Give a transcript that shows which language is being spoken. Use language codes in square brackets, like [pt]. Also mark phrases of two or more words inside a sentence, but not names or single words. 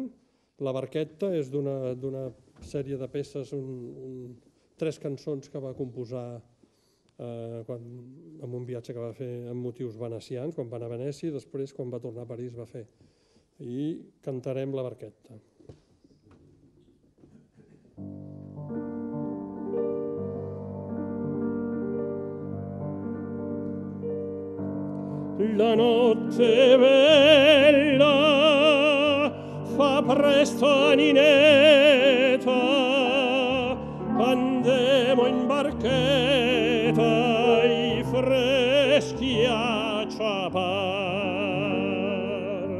[ca] La barqueta és d'una sèrie de peces, 3 cançons que va composar en un viatge que va fer amb motius venecians, quan va anar a Venècia, i després, quan va tornar a París, va fer. I cantarem la barqueta. [vec] La notte bella fa presto a Nineta, andemo in barchetta i freschi a ciapar.